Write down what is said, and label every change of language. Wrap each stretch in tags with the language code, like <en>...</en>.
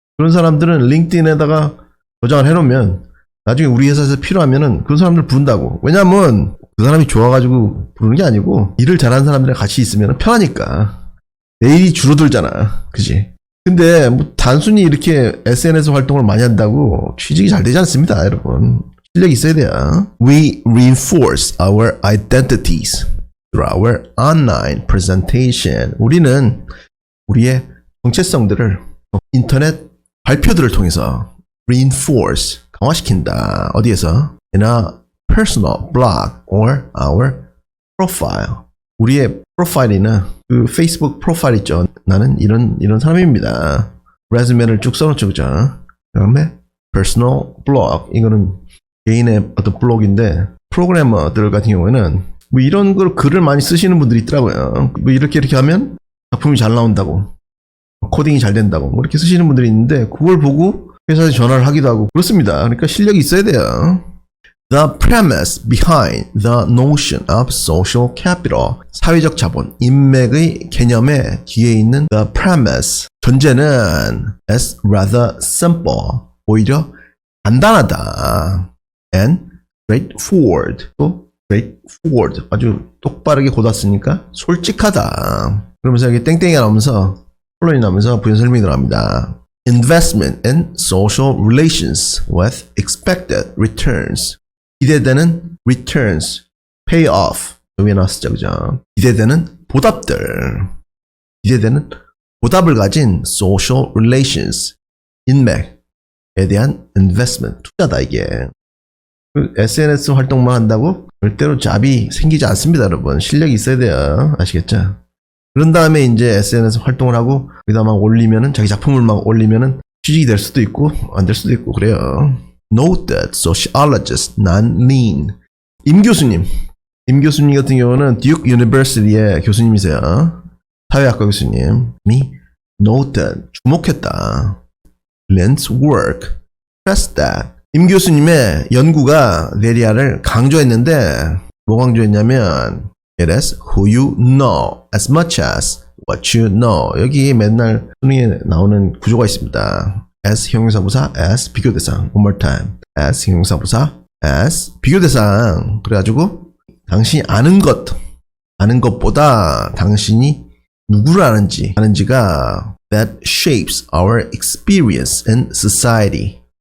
<ko>그런 사람들은 링크드인에다가 저장을 해놓으면 나중에 우리 회사에서 필요하면은 그 사람들 부른다고. 왜냐면 그 사람이 좋아가지고 부르는 게 아니고 일을 잘하는 사람들이랑 같이 있으면 편하니까. 내 일이 줄어들잖아. 그지? 근데 뭐 단순히 이렇게 SNS 활동을 많이 한다고 취직이 잘 되지 않습니다, 여러분. 실력이 있어야 돼요.</ko> <en>We reinforce our identities through our online presentation.</en> <ko>우리는 우리의 정체성들을 인터넷 발표들을 통해서 reinforce, 강화시킨다. 어디에서?</ko> <en>In a personal blog or our profile.</en> <ko>우리의 프로파일이나 그 페이스북 프로파일 있죠. 나는 이런 사람입니다. 레즈메를 쭉 써놓죠, 그죠? 그 다음에</ko> <en>personal blog.</en> <ko>이거는 개인의 어떤 블로그인데, 프로그래머들 같은 경우에는 뭐 이런 걸 글을 많이 쓰시는 분들이 있더라고요. 뭐 이렇게 하면 작품이 잘 나온다고, 코딩이 잘 된다고, 뭐 이렇게 쓰시는 분들이 있는데, 그걸 보고 회사에 전화를 하기도 하고 그렇습니다. 그러니까 실력이 있어야 돼요.</ko> <en>The premise behind the notion of social capital.</en> <ko>사회적 자본, 인맥의 개념의 뒤에 있는</ko> <en>the premise.</en> <ko>전제는</ko> <en>is rather simple.</en> <ko>오히려 간단하다.</ko> <en>And straightforward.</en> <ko>또 straightforward. 아주 똑바르게 곧았으니까 솔직하다. 그러면서 여기 땡땡이가 나오면서 콜론이 나오면서 부연 설명이 들어갑니다.</ko> <en>Investment in social relations with expected returns.</en> <ko>기대되는 returns, payoff. 위에 나왔었죠, 그죠? 기대되는 보답들. 기대되는 보답을 가진 social relations, 인맥에 대한 investment, 투자다, 이게. SNS 활동만 한다고 절대로 잡이 생기지 않습니다, 여러분. 실력이 있어야 돼요. 아시겠죠? 그런 다음에 이제 SNS 활동을 하고, 거기다 막 올리면은, 자기 작품을 막 올리면은 취직이 될 수도 있고, 안 될 수도 있고, 그래요.</ko> <en>Noted sociologist Nan Lin.</en> <ko>임 교수님 같은 경우는 듀크 유니버시티의 교수님이세요. 사회학과 교수님이 noted, 주목했다.</ko> <en>Lin's work stressed that.</en> <ko>임 교수님의 연구가 내리아를 강조했는데, 뭐 강조했냐면</ko> <en>It is who you know as much as what you know.</en> <ko>여기 맨날 수능에 나오는 구조가 있습니다. as 형용사부사, as 비교대상.</ko> <en>One more time.</en> <ko>as 형용사부사, as 비교대상. 그래가지고 당신이 아는 것보다 당신이 누구를 아는지가</ko> <en>that shapes our experience in society.</en>